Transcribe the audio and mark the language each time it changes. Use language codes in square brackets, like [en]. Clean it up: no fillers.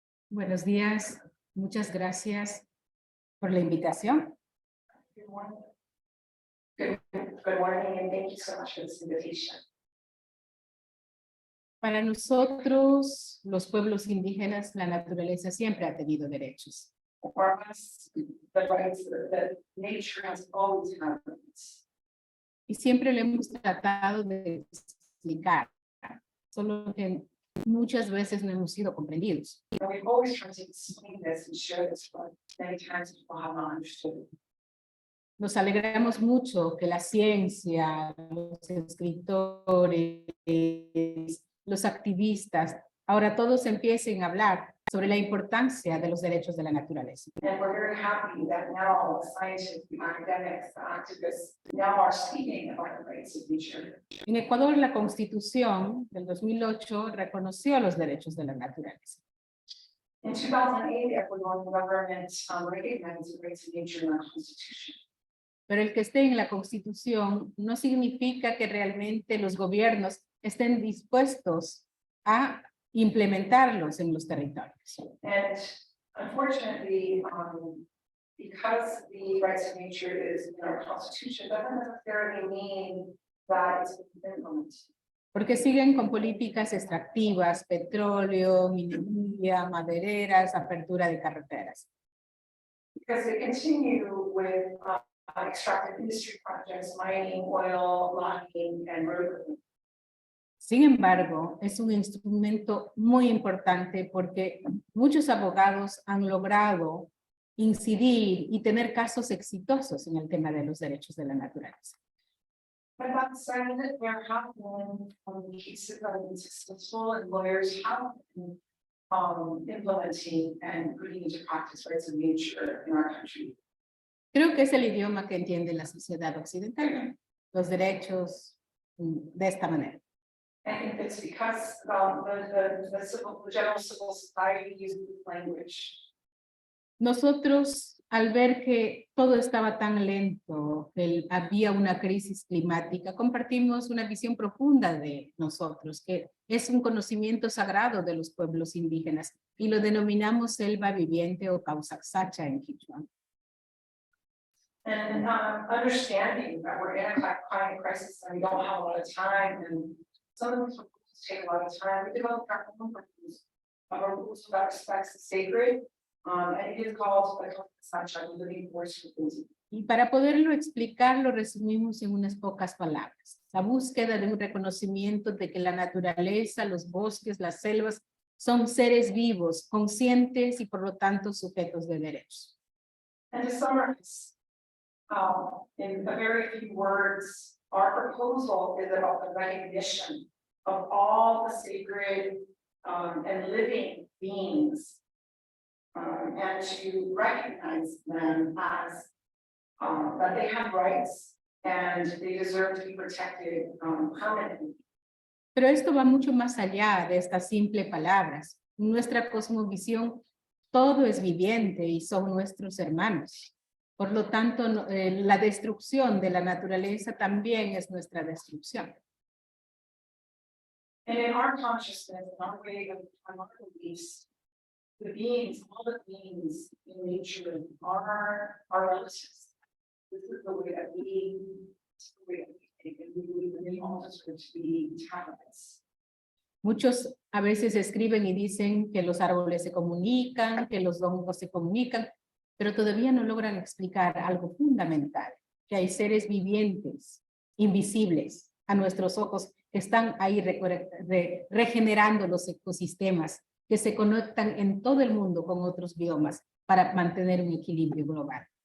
[es] Buenos días, muchas gracias por la invitación. [en] Good morning, and thank you so much for this invitation. [es] Para nosotros, los pueblos indígenas, la naturaleza siempre ha tenido derechos. [en] For us, the rights that nature has always had rights. [es] Y siempre lo hemos tratado de explicar, solo que muchas veces no hemos sido comprendidos. [en] And we've always tried to explain this and share this, but many times people have not understood. [es] Nos alegramos mucho que la ciencia, los escritores, los activistas, ahora todos empiecen a hablar sobre la importancia de los derechos de la naturaleza. [en] And we're very happy that now the scientists, the academics, the activists now are speaking about the rights of nature. [es] En Ecuador, la Constitución del 2008 reconoció los derechos de la naturaleza. [en] In 2008, Ecuadorian government recognized the rights of nature in our constitution. [es] Pero el que esté en la Constitución no significa que realmente los gobiernos estén dispuestos a implementarlos en los territorios. [en] And unfortunately, because the rights of nature is in our constitution, doesn't necessarily mean that it's implemented. [es] Porque siguen con políticas extractivas, petróleo, minería, madereras, apertura de carreteras. [en] Because they continue with extractive industry projects, mining, oil, logging, and road. [es] Sin embargo, es un instrumento muy importante porque muchos abogados han logrado incidir y tener casos exitosos en el tema de los derechos de la naturaleza. [en] But that said, there have been cases that have been successful, and lawyers have been implementing and putting into practice rights of nature in our country. [es] Creo que es el idioma que entiende la sociedad occidental, los derechos de esta manera. [en] I think it's because the general civil society uses this language. [es] Nosotros, al ver que todo estaba tan lento, que había una crisis climática, compartimos una visión profunda de nosotros, que es un conocimiento sagrado de los pueblos indígenas, y lo denominamos selva viviente o Causaxacha en Quichua. [en] And understanding that we're in a climate crisis and we don't have a lot of time, and some of these rules take a lot of time. We developed our own rules, our rules that respects the sacred, and it is called the Convene, the living force for things. [es] Y para poderlo explicar, lo resumimos en unas pocas palabras. La búsqueda de un reconocimiento de que la naturaleza, los bosques, las selvas son seres vivos, conscientes y por lo tanto sujetos de derechos. [en] And to summarize, in a very few words, our proposal is about the recognition of all the sacred and living beings, and to recognize them as that they have rights and they deserve to be protected permanently. [es] Pero esto va mucho más allá de estas simples palabras. En nuestra cosmovisión, todo es viviente y son nuestros hermanos. Por lo tanto, la destrucción de la naturaleza también es nuestra destrucción. [en] And in our consciousness, in our way of our beliefs, the beings, all the beings in nature are our relatives. This is the way that we think, and we believe that they all deserve to be tablets. [es] Muchos a veces escriben y dicen que los árboles se comunican, que los hongos se comunican, pero todavía no logran explicar algo fundamental, que hay seres vivientes, invisibles a nuestros ojos, que están ahí regenerando los ecosistemas, que se conectan en todo el mundo con otros biomas para mantener un equilibrio global.